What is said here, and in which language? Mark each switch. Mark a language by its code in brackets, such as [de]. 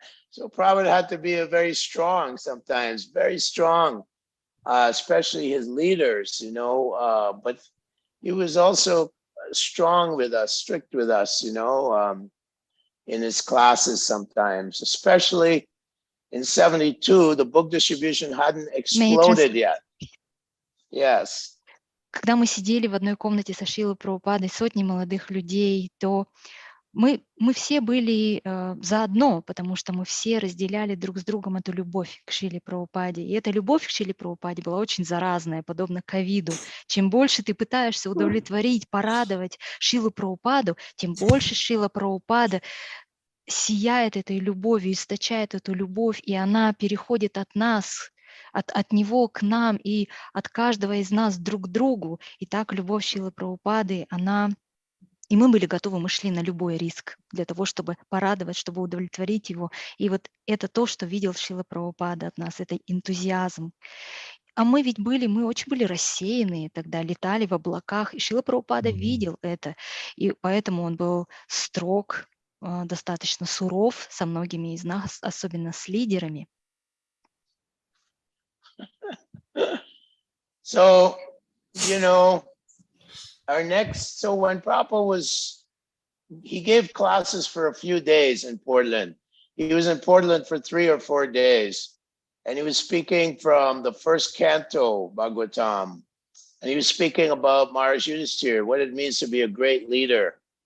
[en] So Prabhupada had to be very strong sometimes, very strong, especially his leaders, but he was also strong with us, strict with us, in his classes sometimes, especially in 72, the book distribution hadn't exploded yet. Yes. [ru] Когда мы сидели в одной комнате со Шрилой Прабхупадой, сотни молодых людей, то мы все были заодно, потому что мы все разделяли друг с другом эту любовь к Шриле Прабхупаде. И эта любовь к Шриле Прабхупаде была очень заразная, подобно ковиду. Чем больше ты пытаешься удовлетворить, порадовать Шрилу Прабхупаду, тем больше Шрила Прабхупада сияет этой любовью, источает эту любовь, и она переходит от нас, от него к нам и от каждого из нас друг к другу. И так любовь Шрилы Прабхупады, и мы были готовы, мы шли на любой риск для того, чтобы порадовать, чтобы удовлетворить его. И вот это то, что видел Шрила Прабхупада от нас, это энтузиазм. А мы очень были рассеянные тогда, летали в облаках, и Шрила Прабхупада видел это, и поэтому он был строг, достаточно суров со многими из нас, особенно с лидерами. [en] So, when Prabhupada he gave classes for a few days in Portland. He was in Portland for 3 or 4 days, and he was speaking from the first canto, Bhagavatam, and he was speaking about Maharaj Yudhisthira, what it means to be a great leader.